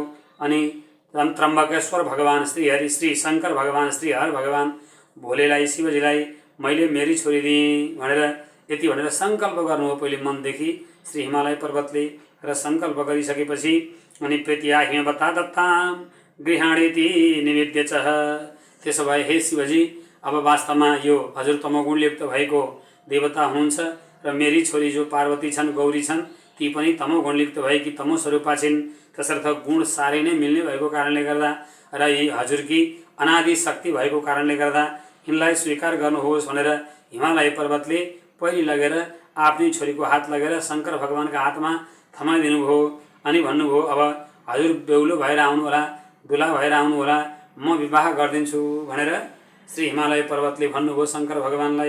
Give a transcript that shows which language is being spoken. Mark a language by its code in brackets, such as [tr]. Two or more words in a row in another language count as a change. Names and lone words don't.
[ne] अनि त्र्यम्बकेश्वर भगवान श्रीहरि श्री शङ्कर भगवान श्री हर भगवान भोलेलाई शिवजीलाई मैले मेरी छोरी दिएँ भनेर यति भनेर सङ्कल्प गर्नुभयो पहिले मनदेखि श्री हिमालय पर्वतले। र सङ्कल्प गरिसकेपछि अनि [sa] प्रीत्या हिमवता दत्तां गृहाणेति निवेद्य च [ne] त्यसो भए हे शिवजी अब वास्तवमा यो हजुर तमोगुण लिप्त भएको देवता हुनुहुन्छ र मेरी छोरी जो पार्वती छन् गौरी छन् ती पनि तमोगुण लिप्त भएकी तमो स्वरूपा छिन्। तसर्थ गुण साह्रै नै मिल्ने भएको कारणले गर्दा र यी हजुरकी अनादि शक्ति भएको कारणले गर्दा यिनलाई स्वीकार गर्नुहोस् भनेर हिमालय पर्वतले पहिले लगेर आफ्नै छोरीको हात लगेर शङ्कर भगवानका हातमा थमाइदिनुभयो अनि भन्नुभयो अब हजुर बेहुलो भएर आउनुहोला, दुला भएर आउनुहोला, म विवाह गरिदिन्छु भनेर श्री हिमालय पर्वतले भन्नुभयो शङ्कर भगवानलाई।